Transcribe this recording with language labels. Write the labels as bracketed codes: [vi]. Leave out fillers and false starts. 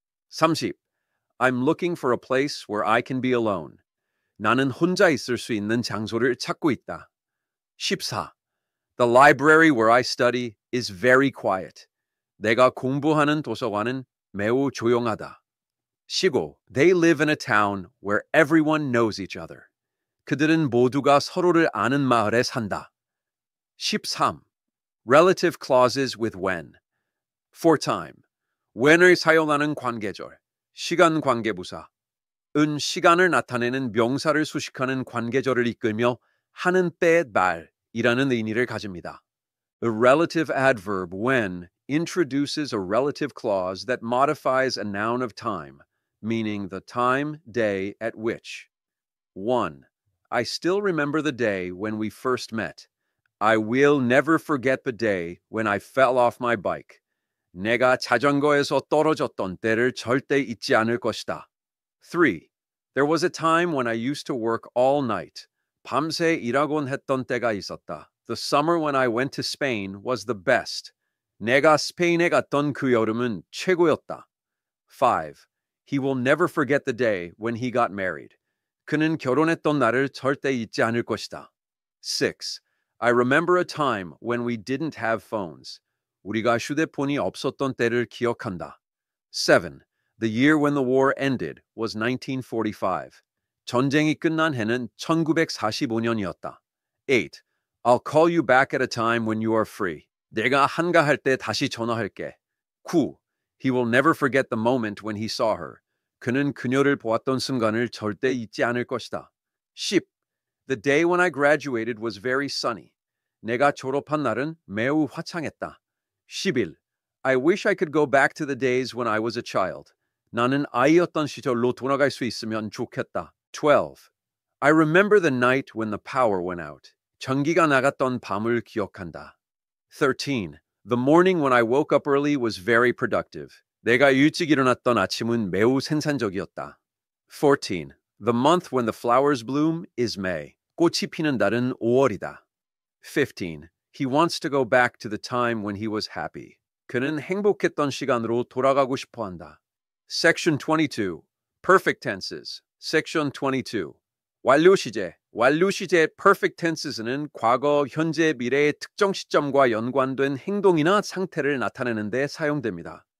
[en] 30. I'm looking for a place where I can be alone. [ko] 나는 혼자 있을 수 있는 장소를 찾고 있다. [en] 14. The library where I study is very quiet. [ko] 내가 공부하는 도서관은 매우 조용하다. [en] 15. They live in a town where everyone knows each other. [ko] 그들은 모두가 서로를 아는 마을에 산다. [en] 13. Relative clauses with when. For time. [ko] when을 사용하는 관계절, 시간 관계부사. 은 시간을 나타내는 명사를 수식하는 관계절을 이끌며 하는 때의 말이라는 의미를 가집니다. [en] The relative adverb when introduces a relative clause that modifies a noun of time, meaning the time, day at which. 1. I still remember the day when we first met. I will never forget the day when I fell off my bike. [ko] 내가 자전거에서 떨어졌던 때를 절대 잊지 않을 것이다. [en] 3. There was a time when I used to work all night. [ko] 밤새 일하곤 했던 때가 있었다. [en] The summer when I went to Spain was the best. [ko] 내가 스페인에 갔던 그 여름은 최고였다. [en] 5. He will never forget the day when he got married. [ko] 그는 결혼했던 날을 절대 잊지 않을 것이다. [en] 6. I remember a time when we didn't have phones. [ko] 우리가 휴대폰이 없었던 때를 기억한다. [en] 7. The year when the war ended was 1945. [ko] 전쟁이 끝난 해는 1945년이었다. [en] 8. I'll call you back at a time when you are free. [ko] 내가 한가할 때 다시 전화할게. [en] 9. He will never forget the moment when he saw her. [ko] 그는 그녀를 보았던 순간을 절대 잊지 않을 것이다. [en] 10. The day when I graduated was very sunny. [ko] 내가 졸업한 날은 매우 화창했다. [en] 11. I wish I could go back to the days when I was a child. [ko] 나는 아이였던 시절로 돌아갈 수 있으면 좋겠다. [en] 12. I remember the night when the power went out. [ko] 전기가 나갔던 밤을 기억한다. [en] 13. The morning when I woke up early was very productive. [ko] 내가 일찍 일어났던 아침은 매우 생산적이었다. [en] 14. The month when the flowers bloom is May. [ko] 꽃이 피는 달은 5월이다. 15. [en] He wants to go back to the time when he was happy. [ko] 그는 행복했던 시간으로 돌아가고 싶어 한다. [en] Section 22. Perfect tenses. Section 22. [ko] 완료 시제. 완료 시제 perfect tenses는 과거, 현재, 미래의 특정 시점과 연관된 행동이나 상태를 나타내는 데 사용됩니다.